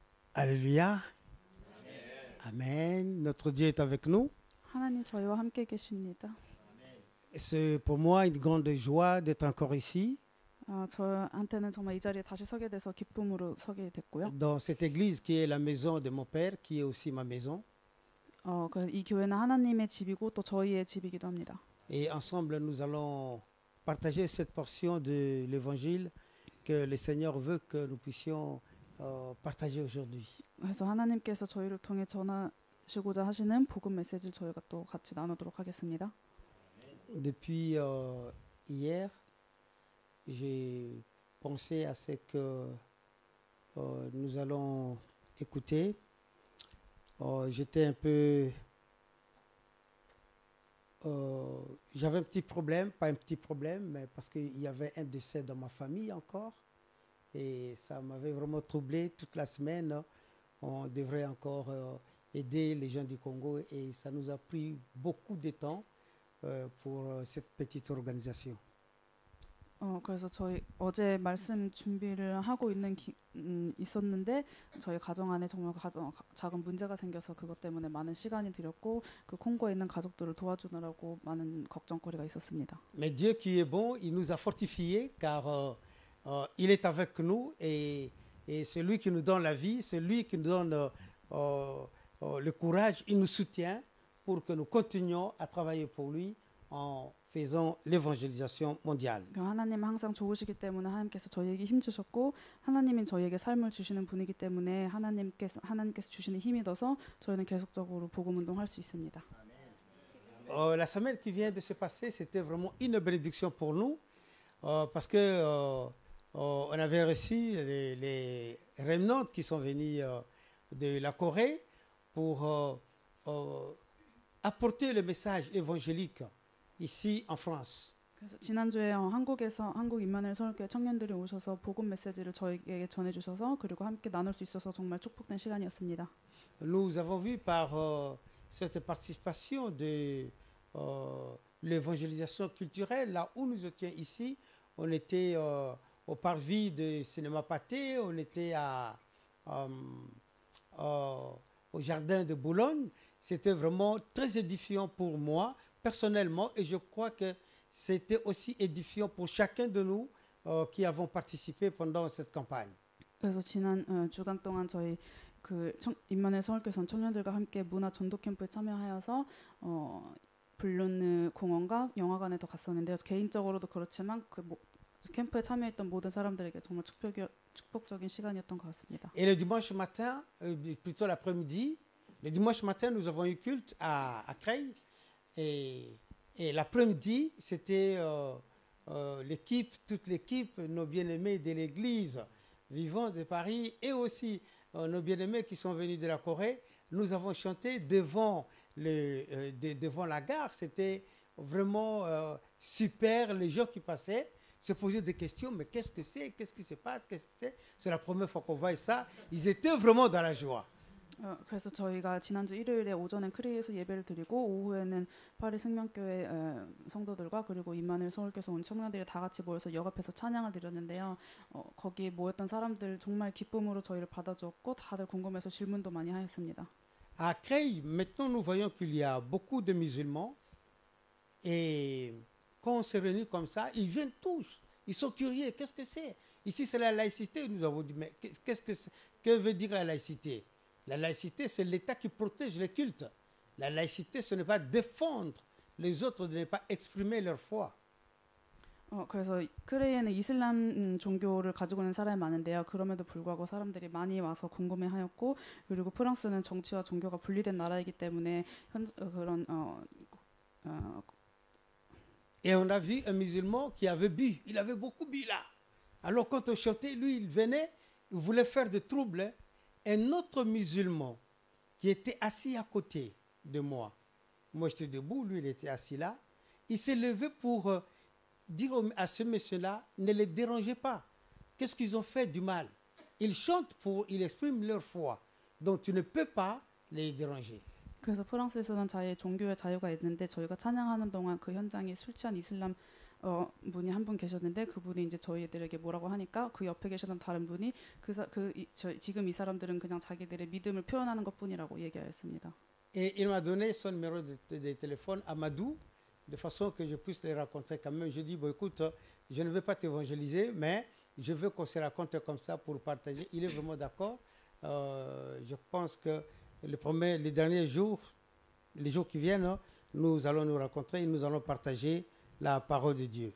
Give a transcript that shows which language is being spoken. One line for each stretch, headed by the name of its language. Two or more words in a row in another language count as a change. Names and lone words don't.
French: Alléluia. Amen. Notre Dieu est avec nous.
Korean: 하나님 저희와 함께 계십니다.
French: C'est pour moi une grande joie d'être encore ici,
Korean: 저한테는 정말 이 자리에 다시 서게 돼서 기쁨으로 서게 됐고요.
French: dans cette église qui est la maison de mon père, qui est aussi ma maison.
Korean: 그래서 이 교회는 하나님의 집이고 또 저희의 집이기도 합니다.
French: Et ensemble, nous allons partager cette portion de l'évangile que le Seigneur veut que nous puissions partager aujourd'hui.
Korean: 그래서 하나님께서 저희를 통해 전하시고자 하시는 복음 메시지를 저희가 또 같이 나누도록 하겠습니다.
French: Depuis hier, j'ai pensé à ce que nous allons écouter. J'étais un peu... j'avais un petit problème, pas un petit problème, mais parce qu'il y avait un décès dans ma famille encore. Et ça m'avait vraiment troublé toute la semaine. On devrait encore aider les gens du Congo et ça nous a pris beaucoup de temps pour cette petite organisation.
Korean: 그래서 저희 어제 말씀 준비를 하고 있었는데 저희 가정 안에 정말 작은 문제가 생겨서 그것 때문에 많은 시간이 들였고 그 콩고에 있는 가족들을 도와주느라고 많은 걱정거리가 있었습니다.
French: Mais Dieu qui est bon, il nous a fortifiés car il est avec nous et c'est lui qui nous donne la vie, c'est lui qui nous donne le courage, il nous soutient pour que nous continuions à travailler pour lui en faisant l'évangélisation mondiale.
Korean: 하나님은 항상 좋으시기 때문에 하나님께서 저희에게 힘 주셨고 하나님은 저희에게 삶을 주시는 분이기 때문에 하나님께서 주시는 힘이 돼서 저희는 계속적으로 복음 운동할 수 있습니다.
French: La semaine qui vient de se passer, c'était vraiment une bénédiction pour nous parce que on avait reçu les remnants qui sont venus de la Corée pour apporter le message évangélique ici en France.
Korean: 그래서 지난주에 한국 임마누엘 서울교회 청년들이 오셔서 복음 메시지를 저희에게 전해 주셔서 그리고 함께 나눌 수 있어서 정말 축복된 시간이었습니다.
French: Nous avons vu par cette participation de l'évangélisation culturelle, là où nous étions ici, on était au parvis de Cinéma Pâté, on était au jardin de Boulogne. C'était vraiment très édifiant pour moi personnellement et je crois que c'était aussi édifiant pour chacun de nous qui avons participé pendant cette campagne.
Korean: 그래서 지난 주간 동안 저희 임마누엘 서울교회 청년들과 함께 문화 전도 캠프에 참여하여서 블룬 공원과 영화관에도 갔었는데요. 개인적으로도 그렇지만 캠프에 참여했던 모든 사람들에게 정말 축복적인 시간이었던 것 같습니다.
French: Et le dimanche matin, plutôt l'après-midi, le dimanche matin, nous avons eu culte à Creil. Et l'après-midi, c'était toute l'équipe, nos bien-aimés de l'église vivant de Paris et aussi nos bien-aimés qui sont venus de la Corée. Nous avons chanté devant la gare. C'était vraiment super. Les gens qui passaient se posaient des questions. Mais qu'est-ce que c'est? Qu'est-ce qui se passe? Qu'est-ce que c'est? C'est la première fois qu'on voit ça. Ils étaient vraiment dans la joie.
Korean: 그래서 저희가 지난주 일요일에 오전에 크리에서 예배를 드리고 오후에는 파리 생명교회 성도들과 그리고 임마누엘 서울교회에서 온 청년들이 다 같이 모여서 역 앞에서 찬양을 드렸는데요. 거기에 모였던 사람들 정말 기쁨으로 저희를 받아주었고 다들 궁금해서 질문도 많이 하였습니다.
French: À Creil, maintenant nous voyons qu'il y a beaucoup de musulmans et quand on se réunit comme ça, ils viennent tous. Ils sont curieux. Qu'est-ce que c'est? Ici, c'est la laïcité. Nous avons dit, mais que veut dire la laïcité? La laïcité, c'est l'État qui protège les cultes. La laïcité, ce n'est pas défendre les autres, de ne pas exprimer leur foi.
Korean: 그래서 크레이에는 이슬람 종교를 가지고 있는 사람이 많은데요. 그럼에도 불구하고 사람들이 많이 와서 궁금해하였고 그리고 프랑스는 정치와 종교가 분리된 나라이기 때문에 그런
French: Et on a vu un musulman qui avait bu. Il avait beaucoup bu là. Alors quand on chantait, lui, il venait, il voulait faire des troubles. Un autre musulman qui était assis à côté de moi. Moi, j'étais debout, lui, il était assis là. Il s'est levé pour dire à ce monsieur-là, ne les dérangez pas. Qu'est-ce qu'ils ont fait du mal? Ils chantent ils expriment leur foi. Donc, tu ne peux pas les déranger.
Korean: 그래서 프랑스에서는 종교의 자유가 있는데 저희가 찬양하는 동안 그 현장에 술 취한 이슬람 분이 한 분 계셨는데 그분이 이제 저희들에게 뭐라고 하니까 그 옆에 계시던 다른 분이 지금 이 사람들은 그냥 자기들의 믿음을 표현하는 것뿐이라고 얘기하였습니다.
French: Et il m'a donné son numéro de téléphone à Madou, de façon que je puisse les rencontrer quand même. Je dis, bon, écoute, je ne veux pas t'évangéliser, mais je veux qu'on se rencontre comme ça pour partager. Il est vraiment d'accord. Je pense que les derniers jours, les jours qui viennent, nous allons nous rencontrer et nous allons partager la parole de Dieu.